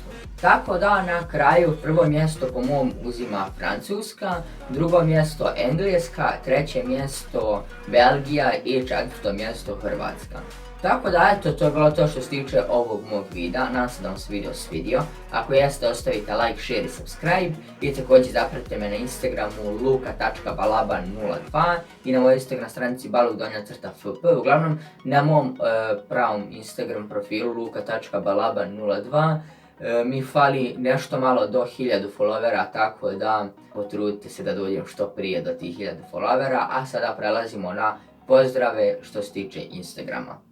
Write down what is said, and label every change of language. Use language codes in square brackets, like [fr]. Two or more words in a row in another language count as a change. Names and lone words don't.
[hr] Tako da na kraju prvo mjesto po mom uzima Francuska, drugo mjesto Engleska, 3. mjesto Belgija i 4. mjesto Hrvatska. Tako da eto, to je bilo to što se tiče ovog mog videa, nadam se da vam se video svidio. Ako jeste, ostavite [en] like, share [hr] i subscribe i također zapratite me na Instagramu luka.balaban02 i na mojoj Instagram stranici baluk_fp. Uglavnom, na mom pravom Instagram profilu luka.balaban02 mi fali nešto malo do 1000 followera, tako da potrudite se da dođem što prije do tih 1000 followera, a sada prelazimo na pozdrave što se tiče Instagrama.